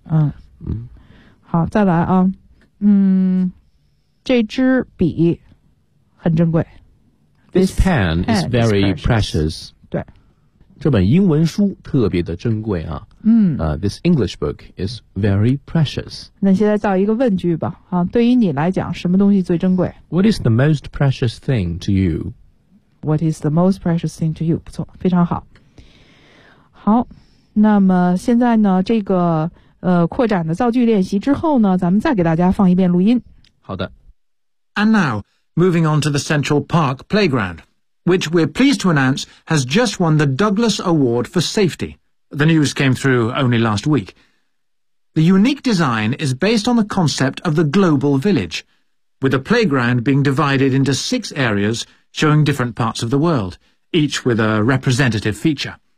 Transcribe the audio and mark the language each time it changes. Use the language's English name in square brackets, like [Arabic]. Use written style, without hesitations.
[Chinese] 嗯，好，再来啊。嗯，这支笔很珍贵。 [English] This pen is very precious. [Chinese] 对，这本英文书特别的珍贵啊。嗯。 [English] This English book is very precious. [Chinese] 那现在造一个问句吧。啊，对于你来讲，什么东西最珍贵 [English] ？What is the most precious thing to you? What is the most precious thing to you? [Chinese] 不错，非常好。好，那么现在呢，这个扩展的造句练习之后呢，咱们再给大家放一遍录音。好的。 [English] And now. Moving on to the Central Park Playground, which we're pleased to announce has just won the Douglas Award for Safety. The news came through only last week. The unique design is based on the concept of the global village, with the playground being divided into six areas showing different parts of the world, each with a representative feature.